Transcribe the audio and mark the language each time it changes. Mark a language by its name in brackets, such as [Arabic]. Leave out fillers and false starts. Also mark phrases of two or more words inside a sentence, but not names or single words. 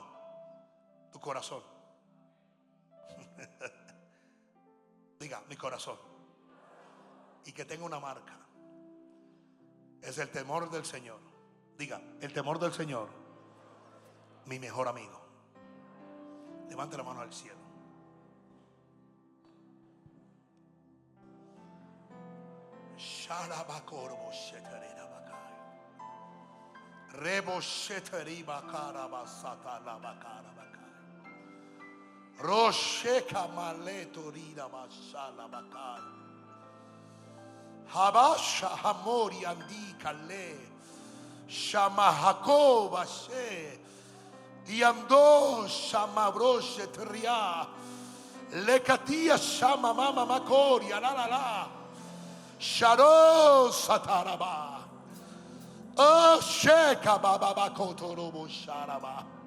[Spanish] Tu corazón. Diga, mi corazón. Y que tenga una marca. Es el temor del Señor. Diga, el temor del Señor, mi mejor amigo. Levante la mano al cielo. Rebo sheteri bakara basata la bakara bakara. Rosheka maleto rida basala bakara. Habasha hamori andi kale. Shamahako bashe. Yando shamabroche tria. Lekatia shama mama makoria la la la. Sharo sataraba. Oh sheka baba bakoto robo sharaba.